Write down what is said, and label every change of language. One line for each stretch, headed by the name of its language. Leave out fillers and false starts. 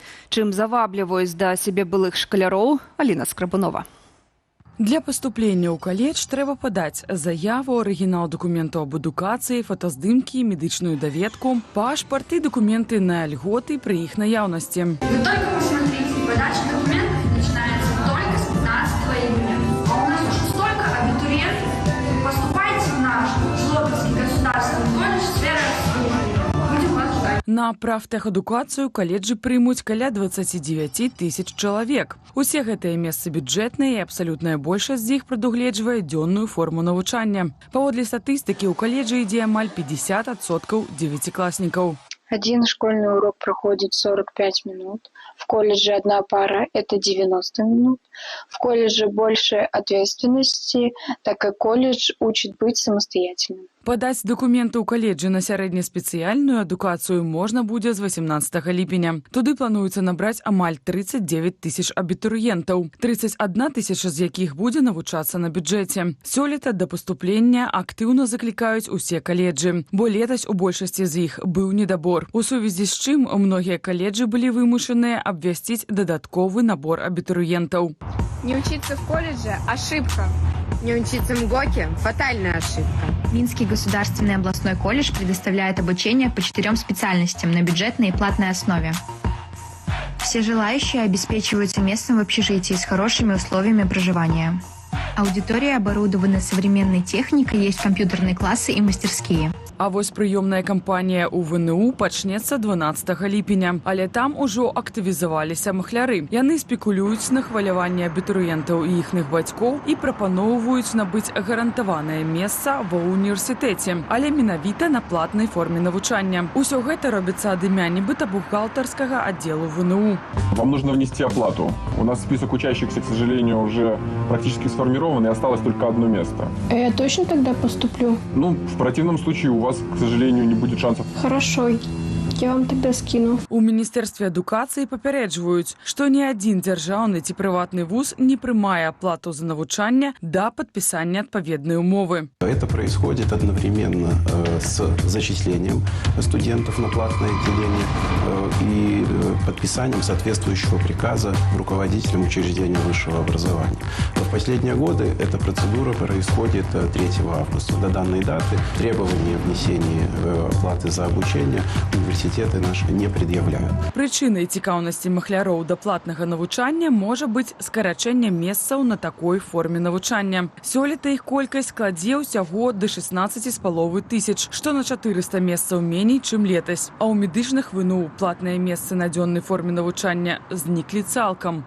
Belarusian: Чым завабліваюць да сябе былых шкаляроў, Аліна Скрабунова. Для паступлення ў каледж трэба падаць заяву, арыгінал дакументаў аб адукацыі, фотаздымкі, медычную даведку, пашпарт і дакументы на льготы пры іх наяўнасці.
Russian: Вы только посмотрите, подача документов начинается только с 15 июня. А у нас уже столько абитуриентов. Поступайте в наш Жлобинский государственный колледж сферы обслуживания. Будем вас ждать.
Belarusian: На прафтэхадукацыю каледжы прымуць каля 29 тысяч чалавек. Усе гэтыя месцы бюджэтныя і абсалютная большасць з іх прадугледжвае дзённую форму навучання. Паводле статыстыкі, у каледжы ідзе амаль 50% девятиклассников.
Russian: Один школьный урок проходит 45 минут. В колледже одна пара – это 90 минут. В колледже больше ответственности, так как колледж учит быть самостоятельным.
Belarusian: Падаць дакументы ў каледжы на сярэднеспецыяльную адукацыю можна будзе з 18 ліпеня. Туды плануецца набраць амаль 39 тысяч абітурыентаў, 31 тысяча з якіх будзе навучацца на бюджэце. Сёлета да паступлення актыўна заклікаюць усе каледжы, бо летась у большасці з іх быў недабор. У сувязі з чым многія каледжы былі вымушаныя абвясціць дадатковы набор абітурыентаў.
Russian: Не учиться в колледже – ошибка. Не учиться в МГОКе – фатальная ошибка. Минский государственный областной колледж предоставляет обучение по 4 специальностям на бюджетной и платной основе. Все желающие обеспечиваются местом в общежитии с хорошими условиями проживания. Аудитория оборудована современной техникой, есть компьютерные классы и мастерские.
Belarusian: А вось прыёмная кампанія ў ВНУ пачнецца 12 ліпеня. Але там ужо актывізаваліся махляры. Яны спекулююць на хваляванне абітурыентаў і іхных бацькоў і прапаноўваюць набыць гарантаванае месца ва ўніверсітэце, але менавіта на платнай форме навучання. Усё гэта робіцца ад імя нібыта бухгалтарскага аддзелу ВНУ.
Russian: Вам нужно внести оплату. У нас список учащихся, к сожалению, уже практически сформирован, и осталось только одно место. Я точно тогда поступлю? Ну, в противном случае у вас, к сожалению, не будет шансов. Хорошо. Я вам тогда скину.
Belarusian: У Міністэрстве адукацыі папярэджваюць, што ні адзін дзяржаўны ці прыватны вуз не прымае аплату за навучанне да падпісання адпаведнай умовы.
Russian: Это происходит одновременно с зачислением студентов на платное отделение и подписанием соответствующего приказа руководителям учреждения высшего образования. В последние годы эта процедура происходит 3 августа. До данной даты требования внесения оплаты за обучение университеты наши не предъявляют.
Belarusian: Прычынай цікаўнасці махляроў да платнага навучання можа быць скарачэнне месцаў на такой форме навучання. Сёлета іх колькасць складзе ўсяго да 16,5 тысяч, што на 400 месцаў меней, чым летась. А ў медычных ВНУ платныя месцы на дзённай форме навучання зніклі цалкам.